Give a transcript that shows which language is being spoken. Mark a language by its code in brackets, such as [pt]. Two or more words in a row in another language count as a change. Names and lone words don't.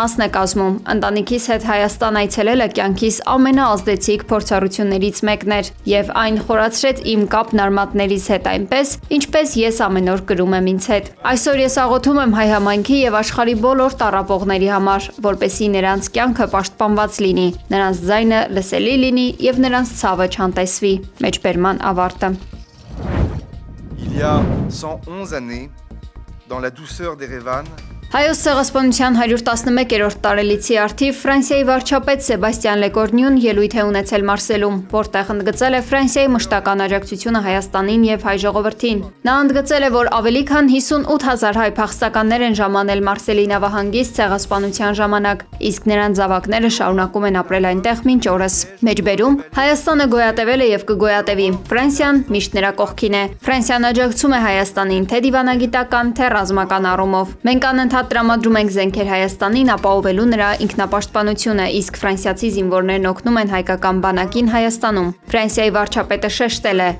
[hy] մասն է կազմում։ Ընտանիքիս հետ Հայաստան այցելելը կյանքիս ամենաազդեցիկ փորձառություններից մեկն էր եւ այն խորացրեց իմ կապն արմատներիս հետ այնպես, ինչպես ես ամեն օր կրում եմ ինձ հետ։ Այսօր ես աղոթում եմ հայ համայնքի եւ աշխարհի բոլոր տառապողների համար, որպեսզի նրանց կյանքը պաշտպանված լինի, նրանց ձայնը լսելի լինի եւ նրանց ցավը չանտեսվի։ Մեջբերման ավարտը։ [fr] Il y a 111 années, dans la douceur d'Erevan, [hy] Հայոց ցեղասպանության 111-րդ տարելիցի արդիվ Ֆրանսիայի վարչապետ Սեբաստիան Լեկորնյուն ելույթ է ունեցել Մարսելում, որտեղ ընդգծել է Ֆրանսիայի մշտական աջակցությունը Հայաստանին եւ հայ ժողովրդին։ Նա ընդգծել է, որ ավելի քան 58000 հայ փախստականներ են ժամանել Մարսելի նավահանգիստ ցեղասպանության ժամանակ, իսկ նրանց զավակները շարունակում են ապրել այնտեղ մինչ օրս։ Մեջբերում Հայաստանը գոյատևել է եւ կգոյատևի։ Ֆրանսիան միշտ նրա կողքին է։ Ֆրանսիան աջակցում է Հայաստանին թե դիվանագիտական, թե ռազմական առումով։ Մենք անընդհատ տրամադրում ենք զենքեր Հայաստանին ապահովելու նրա ինքնապաշտպանությունը, իսկ ֆրանսիացի զինվորներն օգնում են հայկական բանակին Հայաստանում։ Ֆրանսիայի վարչապետը շեշտել է.